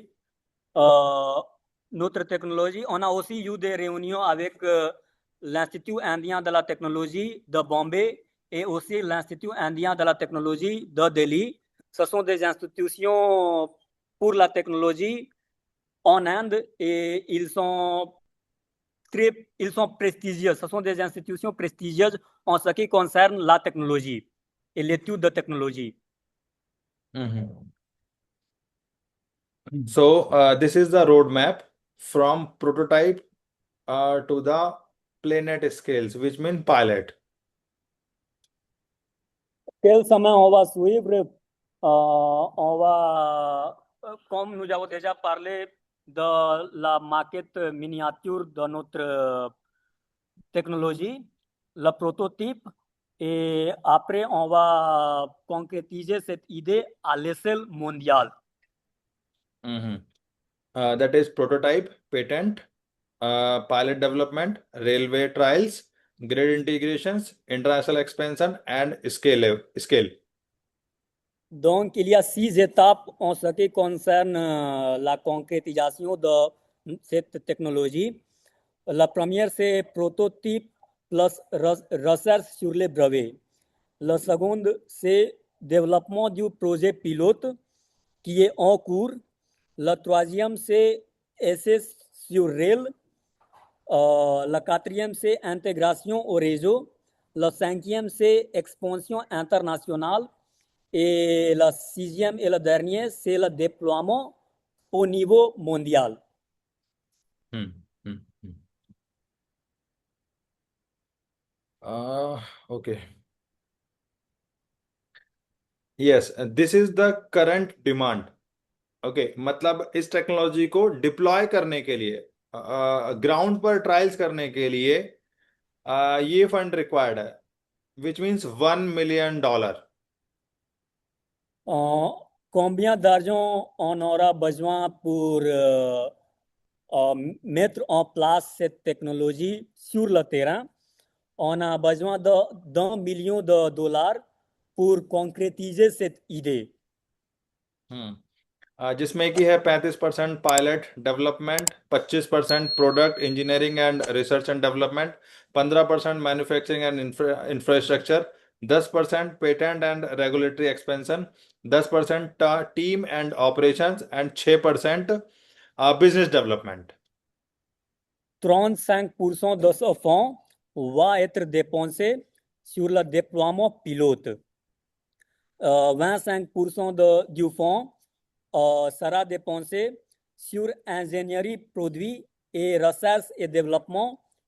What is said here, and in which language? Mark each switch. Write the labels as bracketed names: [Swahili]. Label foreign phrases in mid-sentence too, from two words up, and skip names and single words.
[French] Notre technologie, on a aussi eu des réunions avec l'Institut indien de la technologie de Bombay et aussi l'Institut indien de la technologie de Delhi. Ce sont des institutions pour la technologie en Inde et ils sont prestigieux. Ce sont des institutions prestigieuses en ce qui concerne la technologie et l'étude de technologie. Mm-hmm. [English] So this is the roadmap from prototype to the planet scales, which mean pilot. [French] Quel chemin on va suivre? On va, comme nous avons déjà parlé de la maquette miniature de notre technologie, le prototype, et après on va concrétiser cette idée à l'échelle mondiale. Mm-hmm. [English] That is prototype, patent, pilot development, railway trials, grid integrations, international expansion, and scale. [French] Donc, il y a 6 étapes en ce qui concerne la concrétisation de cette technologie. La première, c'est prototype plus recherche sur les brevets. La seconde, c'est développement du projet pilote qui est en cours. La troisième, c'est essai sur rail. La quatrième, c'est intégration au réseau. La cinquième, c'est expansion internationale. Et la sixième et la dernière, c'est le déploiement au niveau mondial. Hmm. Hmm. Hmm. Okay. [English] Yes, this is the current demand. [Hindi] Okay, मतलब इस टेक्नोलॉजी को डिप्लॉय करने के लिए, ग्राउंड पर ट्रायल्स करने के लिए ये [English] fund required [Hindi] है, [English] which means [Hindi] $1 million. [French] Combien d'argent on aura besoin pour mettre en place cette technologie sur le terrain? On a besoin d'un million de dollars pour concrétiser cette idée. [Hindi] जिसमें कि है [English] 35% pilot development, 25% product engineering and research and development, 15% manufacturing and infrastructure, 10% patent and regulatory expansion, 10% team and operations and 6% business development. [French] 35% de ce fonds va être dépensé sur le déploiement pilote. 25% du fonds sera dépensé sur ingénierie produit et recherche et développement.